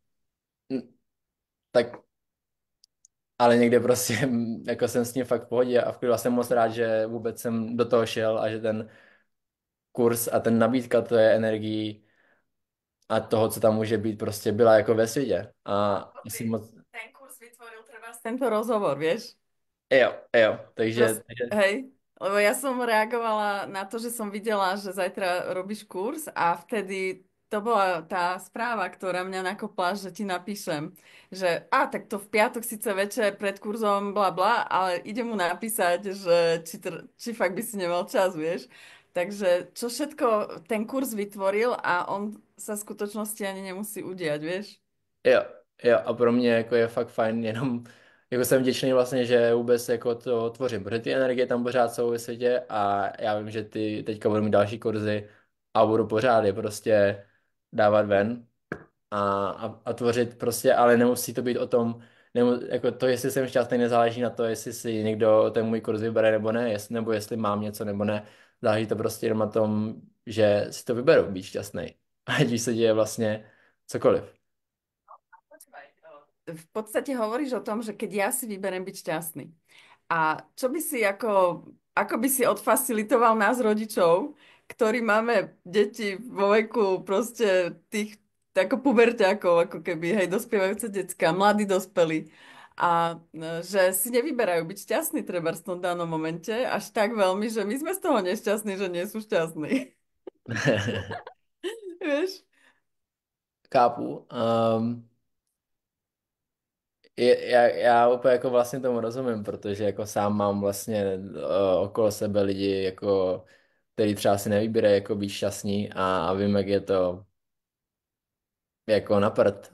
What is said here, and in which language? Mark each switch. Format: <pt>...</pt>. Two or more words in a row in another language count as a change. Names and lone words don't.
<cs>tak, ale někde prostě jako jsem s tím fakt v pohodě a v klidu a jsem moc rád, že vůbec jsem do toho šel a že ten kurz a ten nabídka to je energií a toho, co tam může být, prostě byla jako ve světě a jsem moc,</cs> <sk>Ten kurz vytvoril treba tento rozhovor, vieš?</sk> <cs>jo, takže,</cs> <sk>Hej, lebo ja som reagovala na to, že som videla, že zajtra robíš kurz a vtedy to bola tá správa, ktorá mňa nakopla, že ti napíšem, že tak to v piatok síce večer pred kurzom bla bla, ale idem mu napísať, že či fakt by si nemal čas, vieš. Takže čo všetko ten kurz vytvoril a on sa v skutočnosti ani nemusí udiať, vieš.</sk> <cs>jo, jo, a pro mě jako je fakt fajn, jenom jako jsem vděčný vlastně, že vůbec jako to tvořím, protože ty energie tam pořád jsou ve světě a já vím, že ty teďka budu mít další kurzy a budu pořád je prostě dávat ven a tvořit prostě, ale nemusí to být o tom, jako to, jestli jsem šťastný, nezáleží na to, jestli si někdo ten můj kurz vybere nebo ne, nebo jestli mám něco nebo ne, záleží to prostě jenom na tom, že si to vyberu, být šťastný, ať už se děje vlastně cokoliv.</cs> <sk>Počúvaj, v podstate hovoríš o tom, že keď ja si vyberem byť šťastný. A čo by si ako by si odfacilitoval nás rodičov, ktorí máme deti vo veku proste tých ako puberťákov, ako keby, hej, dospievajúce decka, mladí dospelí. A že si nevyberajú byť šťastní treba v tom danom momente až tak veľmi, že my sme z toho nešťastní, že nie sú šťastní. Vieš?</sk> <cs>Chápu. Já úplně jako vlastně tomu rozumím, protože jako sám mám vlastně okolo sebe lidi, jako, který třeba si nevybírají jako být šťastní a vím, jak je to jako na prd.</cs>